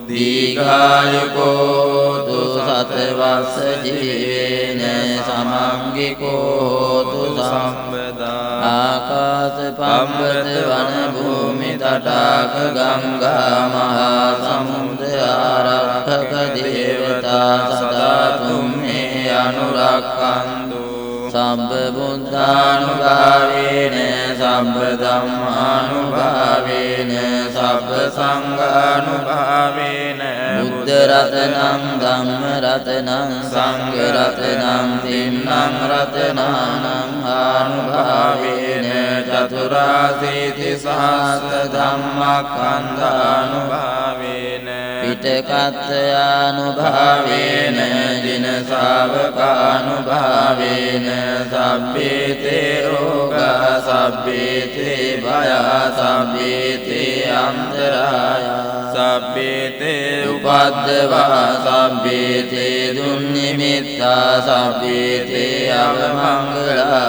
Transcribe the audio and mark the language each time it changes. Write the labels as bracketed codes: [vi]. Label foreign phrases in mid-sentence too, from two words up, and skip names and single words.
[pi] දීඝායුකෝතු සතවස්ස ජීවේන සමංගිකෝතු සම්පදා ආකාශ පම්පත වන භූමි තටාක ගංගා මහා සමුද්‍ර ආරක්ෂක දේවතා සදා තුම්මේ අනුරක්ඛන්තු සබ්බ බුද්ධානුභාවේන සබ්බ ධම්මානුභාවේන සබ්බ සංඝානුභාවේන බුද්ධ රතනං ධම්ම රතනං සංඝ රතනං තින්නං රතනානං ආනුභාවේන චතුරාසීති සහස්‍ර ධම්මස්කන්ධානුභාවේන පිටකත්ථයානුභාවේන දින ශාවකානුභාවේන සබ්බේතේ රෝගා සබ්බේතේ භයා සබ්බේතේ අන්තරාය සබ්බේතේ උපද්දවා සබ්බේතේ දුන්නිමිත්තා සබ්බේතේ අවමංගලා